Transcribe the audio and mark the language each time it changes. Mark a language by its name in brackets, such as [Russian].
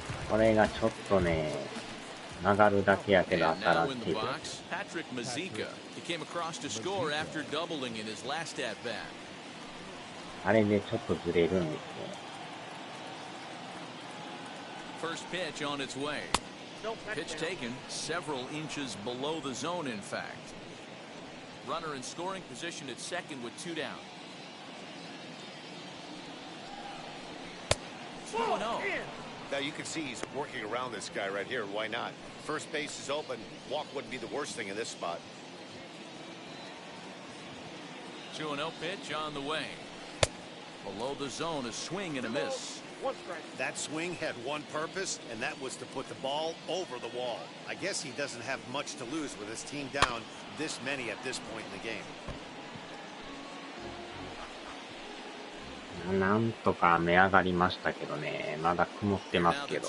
[Japanese] これがちょっとね、曲がるだけやけど当たらんっていう。 [English] Patrick Mazeika. He came across to score after doubling in his last at bat. [Japanese] あれでちょっとずれるんですよ。 [English] First pitch on its way. Pitch taken several inches below the zone, in fact. Runner in scoring position at second with 2 down. 2-0. Now you can see he's working around this guy right here. Why not? First base is open. Walk wouldn't be the worst thing in this spot. 2-0 pitch on the way. Below the zone, a swing and a miss. That swing had one purpose, and that was to put the ball over the wall. I guess he doesn't have much to lose with his team down this many at this point in the game. [Japanese] なんとか目上がりましたけどね、まだ曇ってますけど。